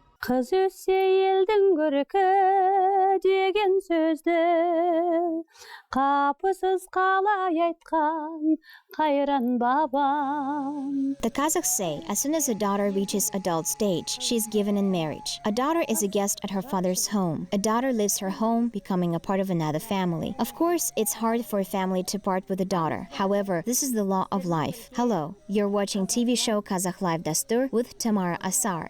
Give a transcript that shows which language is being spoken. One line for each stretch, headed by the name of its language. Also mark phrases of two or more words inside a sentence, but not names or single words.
Kazakh: Kız össe elдің көркі деген сөзді қапысыз қалай айтқан қайран бабам.
English: The Kazakhs say as soon as a daughter reaches adult stage, she is given in marriage. A daughter is a guest at her father's home. A daughter leaves her home, becoming a part of another family. Of course, it's hard for a family to part with a daughter. However, this is the law of life. Hello, you're watching TV show Kazakh Live Dastur with Tamara Assar.